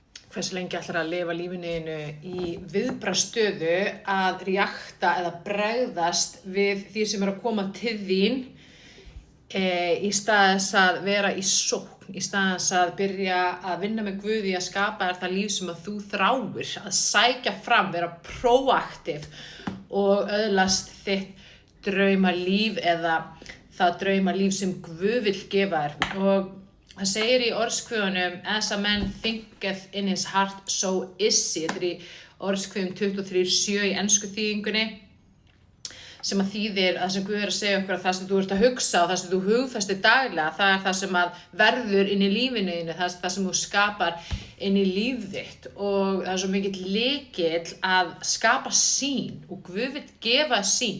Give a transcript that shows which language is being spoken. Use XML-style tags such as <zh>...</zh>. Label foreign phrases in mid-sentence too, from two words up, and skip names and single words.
<is>Hversu lengi ætlar að lifa lífinu í viðbragðsstöðu að reakta eða bregðast við því sem að koma til þín í stað þess að vera í sókn, í stað þess að byrja að vinna með Guði að skapa þér það líf sem að þú þráir, að sækja fram, vera proaktiv og öðlast þitt draumalíf eða það draumalíf sem Guð vill gefa þér. Og það segir í orðskviðunum,</is> <en>as a man thinketh in his heart, so is he.</en> <is>Þetta í orðskviðum 23:7 í ensku þýðingunni, sem að þýðir að sem Guð að segja okkur að það sem þú ert að hugsa og það sem þú hugfestir daglega, það það sem að verður inn í lífinu þínu, það sem þú skapar inn í líf þitt. Og það svo mikill lykill að skapa sýn og Guð vill gefa sýn.</is>